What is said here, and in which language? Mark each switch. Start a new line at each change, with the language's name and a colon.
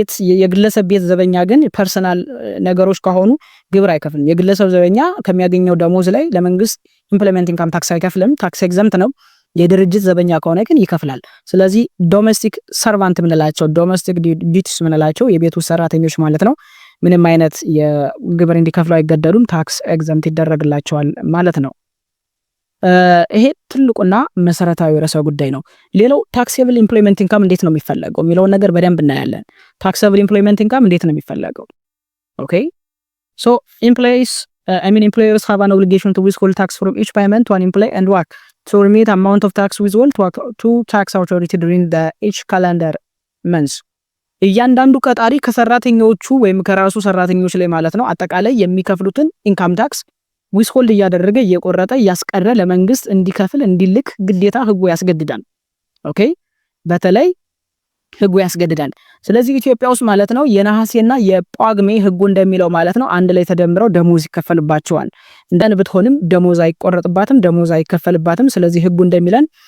Amharic: የግለሰብ ቤት ዘበኛ ግን ፐርሰናል ነገሮች ከሆኑ ግብር አይከፍልም። የግለሰብ ዘበኛ ከሚያገኘው ደሞዝ ላይ ለመንግስት ኢምፕሊሜንት ኢንካም ታክስ አይከፍልም፣ ታክስ ኤግዘምፕት ነው። የድርጅት ዘበኛ ከሆነ ግን ይከፍላል። ስለዚህ ዶሜስቲክ ሰርቫንት ምንላቸው ዶሜስቲክ ዲዩቲስ ምንላቸው የቤቱ ሰራተኞች ማለት ነው ምንም አይነት የግብር እንዲከፍሉ አይገደዱም፣ ታክስ ኤግዘምፕት ይደረግላቸዋል ማለት ነው። ይሄ ትልቁና መሰረታዊ ርዕሰ ጉዳይ ነው። ሌላው ታክሴብል ኢምፕሎይመንት ኢንካም እንዴት ነው የሚፈለገው የሚለውን ነገር በደንብ እናያለን። ታክሴብል ኢምፕሎይመንት ኢንካም እንዴት ነው የሚፈለገው?
English: ኤምፕሎየርስ have an obligation to withhold tax from each payment to an employee and work So remit amount of tax withheld to tax authority during the each calendar month.
Amharic: እያንዳንዱ ቀጣሪ ከሰራተኞቹ ወይም ከራሱ ሰራተኞች ላይ ማለት ነው አጠቃላይ የሚከፍሉትን ኢንካም ታክስ ዊዝሆልድ እያደረገ እየቆረጠ ያስቀረ ለመንግስት እንዲከፍል እንዲልክ ግዴታ ህጉ ያስገድዳል። ኦኬ በተለይ ህጉ ያስገድዳል። ስለዚህ ኢትዮጵያ ውስጥ ማለት ነው የነሐሴና የጳጉሜ ህጉ እንደሚለው ማለት ነው አንድ ላይ ተደምረው ደሞዝ ይከፈልባቸዋል። እንደን ብትሆንም ደሞዝ አይቆረጥባትም፣ ደሞዝ አይከፈልባትም። ስለዚህ ህጉ እንደሚለን